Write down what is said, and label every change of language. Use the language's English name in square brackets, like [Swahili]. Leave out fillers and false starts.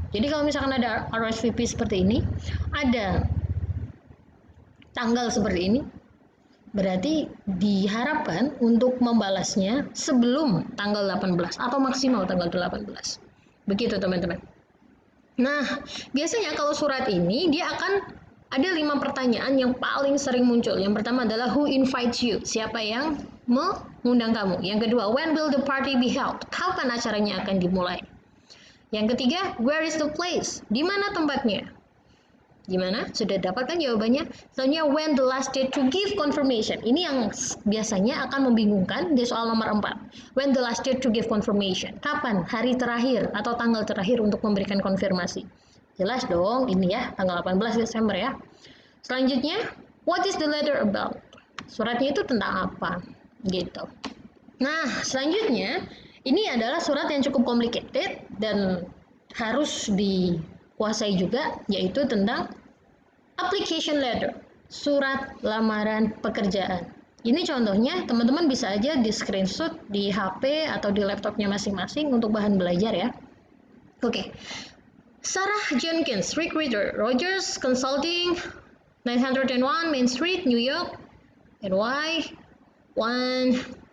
[Indonesian] Jadi kalau misalkan ada RSVP seperti ini, ada tanggal seperti ini, berarti diharapkan untuk membalasnya sebelum tanggal 18 atau maksimal tanggal 18. Begitu teman-teman. Nah, biasanya kalau surat ini dia akan ada 5 pertanyaan yang paling sering muncul. Yang pertama adalah [English] who invites you? [Indonesian] Siapa yang mengundang kamu? Yang kedua, [English] when will the party be held? [Indonesian] Kapan acaranya akan dimulai? Yang ketiga, [English] where is the place? [Indonesian] Di mana tempatnya? Gimana? Sudah dapatkan jawabannya? Selanjutnya, [English] when the last date to give confirmation. [Indonesian] Ini yang biasanya akan membingungkan di soal nomor 4. [English] When the last date to give confirmation. [Indonesian] Kapan? Hari terakhir atau tanggal terakhir untuk memberikan konfirmasi. Jelas dong, ini ya, tanggal 18 Desember ya. Selanjutnya, [English] what is the letter about? [Indonesian] Suratnya itu tentang apa? Gitu. Nah, selanjutnya, ini adalah surat yang cukup complicated dan harus dikuasai juga, yaitu tentang application letter, surat lamaran pekerjaan. Ini contohnya, teman-teman bisa aja di screenshot di HP atau di laptopnya masing-masing untuk bahan belajar ya. Oke. [English] Sarah Jenkins, recruiter, Rogers Consulting, 901 Main Street, New York, NY 10001.